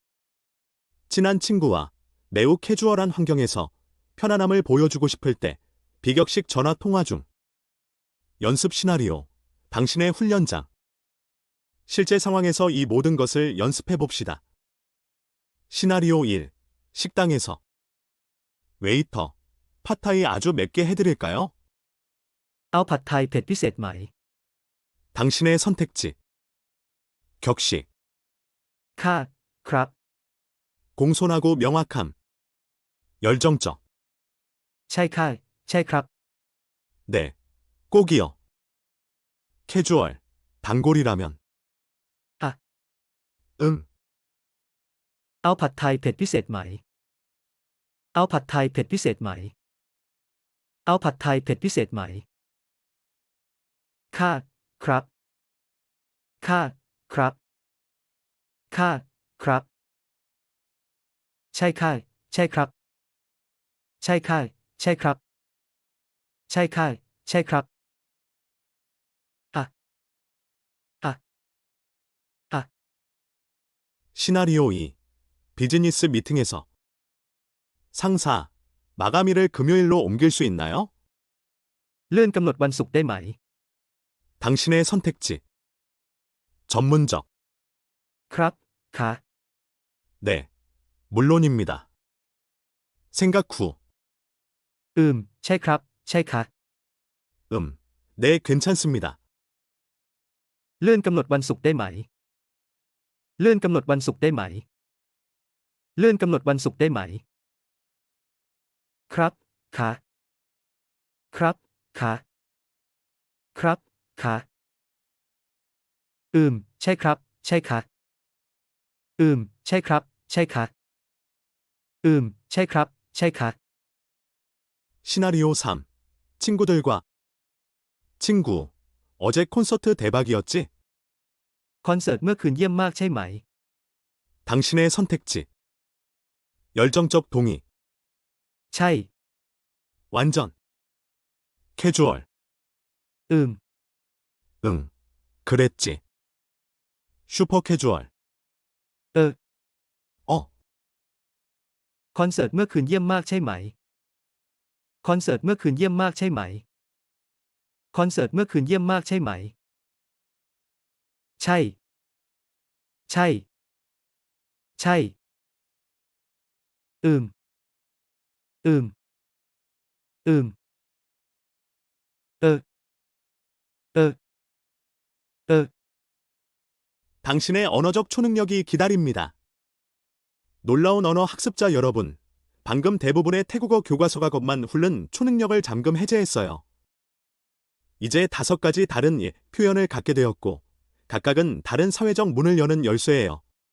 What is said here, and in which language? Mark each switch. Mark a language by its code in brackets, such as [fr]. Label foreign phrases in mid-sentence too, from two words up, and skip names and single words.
[ko] 친한 친구와 매우 캐주얼한 환경에서 편안함을 보여주고 싶을 때 비격식 전화 통화 중. 연습 시나리오. 당신의 훈련장. 실제 상황에서 이 모든 것을 연습해 봅시다. 시나리오 1. 식당에서. 웨이터. 팟타이 아주 맵게 해드릴까요? [th] เอาผัดไทยเผ็ดพิเศษไหม [ko] 당신의 선택지. 격식. [th] ค่ะ ครับ [ko] 공손하고 명확함. 열정적. [th] ใช่ค่ะ ใช่ครับ [ko] 네. 꼭이요. 캐주얼. 단골이라면. 아. 응. [th] เอาผัดไทยเผ็ดพิเศษไหม เอาผัดไทยเผ็ดพิเศษไหม เอาผัดไทยเผ็ดพิเศษไหม ค่ะ ครับ ค่ะ ครับ ค่ะ ครับ ใช่ค่ะ ใช่ครับ ใช่ค่ะ ใช่ครับ ใช่ค่ะ ใช่ครับ [ko] 시나리오 2. 비즈니스 미팅에서. 상사. 마감일을 금요일로 옮길 수 있나요? [th] เลื่อนกำหนดวันศุกร์ได้ไหม [ko] 당신의 선택지. 전문적. [th] ครับ ค่ะ [ko] 네. 물론입니다. 생각 후. [th] ใช่ครับ ใช่ค่ะ [ko] 네, 괜찮습니다. [th] เลื่อนกำหนดวันศุกร์ได้ไหม เลื่อนกำหนดวันศุกร์ได้ไหม เลื่อนกำหนดวันศุกร์ได้ไหม ครับ ค่ะ ครับ ค่ะ ครับ ค่ะ ใช่ครับ ใช่ค่ะ ใช่ครับ ใช่ค่ะ ใช่ครับ ใช่ค่ะ [ko] 시나리오 3. 친구들과. 친구, 어제 콘서트 대박이었지? [th] คอนเสิร์ตเมื่อคืนเยี่ยมมากใช่ไหม [ko] 당신의 선택지. 열정적 동의. [th] ใช่ [ko] 완전. 캐주얼. ม 그랬지. 슈퍼 캐주얼. [th] เออ [ko] 어, [th] คอนเสิร์ตเมื่อคืนเยี่ยมมากใช่ไหม คอนเสิร์ตเมื่อคืนเยี่ยมมากใช่ไหม คอนเสิร์ตเมื่อคืนเยี่ยมมากใช่ไหม ใช่ ใช่ ใช่ อืม อืม เออ เออ เออ [ko] 당신의 언어적 초능력이 기다립니다. 놀라운 언어 학습자 여러분, 방금 대부분의 태국어 교과서가 것만 훑는 초능력을 잠금 해제했어요. 이제 5가지 다른 표현을 갖게 되었고, 각각은 다른 사회적 문을 여는 열쇠예요.